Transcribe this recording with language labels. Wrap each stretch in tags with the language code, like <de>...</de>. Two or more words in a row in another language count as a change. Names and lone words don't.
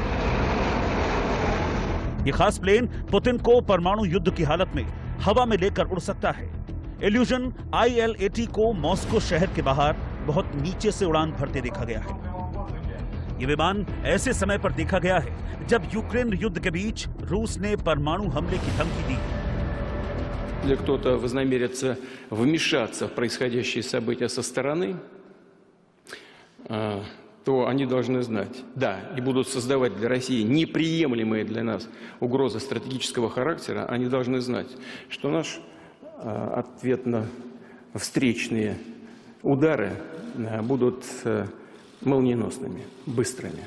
<hi>यह खास प्लेन पुतिन को परमाणु युद्ध की हालत में हवा में लेकर उड़ सकता है। इल्यूजन IL-80 को मॉस्को शहर के बाहर बहुत नीचे से उड़ान भरते देखा गया है। यह विमान ऐसे समय पर देखा गया है जब यूक्रेन युद्ध के बीच रूस ने परमाणु हमले की धमकी दी।</hi> <ru>Если кто-то вознамерится вмешаться в происходящие события со стороны, то они должны знать, да, и будут создавать для России неприемлемые для нас угрозы стратегического характера, они должны знать, что наш ответно-встречные удары будут молниеносными, быстрыми.</ru>